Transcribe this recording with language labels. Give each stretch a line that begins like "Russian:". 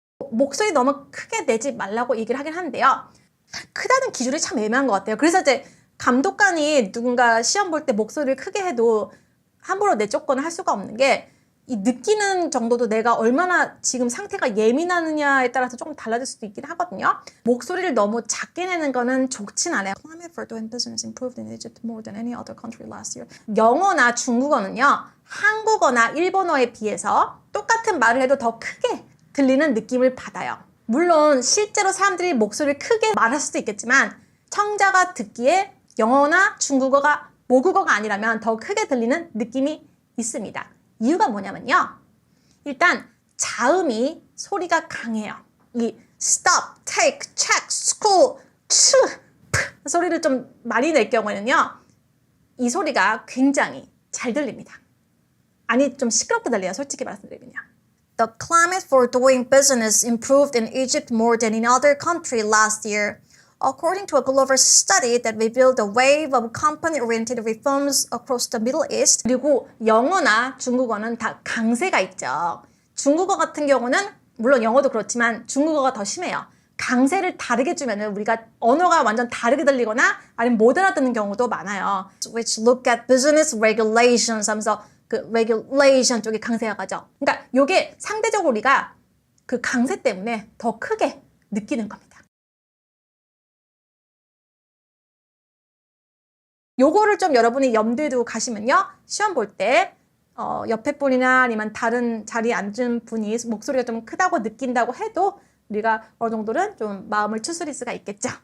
Korean: 목소리 너무 크게 내지 말라고 얘기를 하긴 하는데요. 크다는 기준이 참 애매한 것 같아요. 그래서 이제 감독관이 누군가 시험 볼 때 목소리를 크게 해도 함부로 내쫓거나 할 수가 없는 게, 이 느끼는 정도도 내가 얼마나 지금 상태가 예민하느냐에 따라서 조금 달라질 수도 있긴 하거든요. 목소리를 너무 작게 내는 거는 좋진 않아요.
English: Climate for doing business improved in Egypt more than any other country last year.
Korean: 영어나 중국어는요, 한국어나 일본어에 비해서 똑같은 말을 해도 더 크게 들리는 느낌을 받아요. 물론 실제로 사람들이 목소리를 크게 말할 수도 있겠지만 청자가 듣기에 영어나 중국어가 모국어가 아니라면 더 크게 들리는 느낌이 있습니다. 이유가 뭐냐면요, 일단 자음이 소리가 강해요. 이 stop, take, check, school, 소리를 좀 많이 낼 경우에는요, 이 소리가 굉장히 잘 들립니다. 아니, 좀 시끄럽게 들려요, 솔직히 말씀드리면요.
English: The climate for doing business improved in Egypt more than in other country last year, according to a global study that revealed a wave of company-oriented reforms across the Middle East.
Korean: 그리고 영어나 중국어는 다 강세가 있죠. 중국어 같은 경우는 물론 영어도 그렇지만 중국어가 더 심해요. 강세를 다르게 주면은 우리가 언어가 완전 다르게 들리거나 아니면 못 알아듣는 경우도 많아요.
English: Which look at business regulations
Korean: 하면서 그 regulation 쪽에 강세가 가죠. 그러니까 요게 상대적으로 우리가 그 강세 때문에 더 크게 느끼는 겁니다. 요거를 좀 여러분이 염두에 두고 가시면요, 시험 볼 때 옆에 분이나 아니면 다른 자리에 앉은 분이 목소리가 좀 크다고 느낀다고 해도 우리가 어느 정도는 좀 마음을 추스릴 수가 있겠죠.